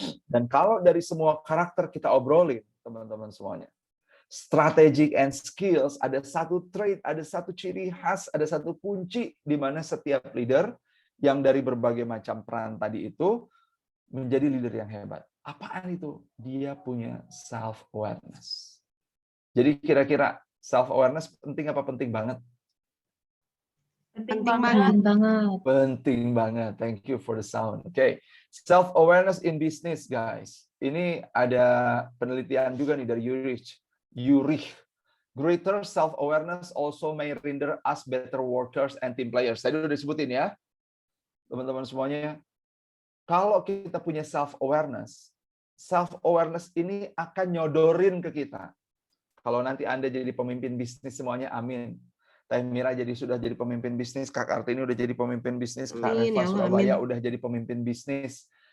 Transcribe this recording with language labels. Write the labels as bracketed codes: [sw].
[id] Dan kalau dari semua karakter kita obrolin, teman-teman semuanya, [en] strategic and skills, [id] ada satu trait, ada satu ciri khas, ada satu kunci di mana setiap leader yang dari berbagai macam peran tadi itu menjadi leader yang hebat. Apaan itu? Dia punya self-awareness. Jadi kira-kira self-awareness penting apa penting banget? Penting banget. Penting banget. [en] Thank you for the sound. [id] Oke. [en] Self-awareness in business, guys. [id] Ini ada penelitian juga nih dari Urich. [en] Greater self-awareness also may render us better workers and team players. [id] Tadi udah disebutin ya, teman-teman semuanya. Kalau kita punya self-awareness ini akan nyodorin ke kita. Kalau nanti Anda jadi pemimpin bisnis semuanya, amin. Teh Mira sudah jadi pemimpin bisnis, Kak Kartini udah jadi pemimpin bisnis, Kak Reva Surabaya udah jadi pemimpin bisnis.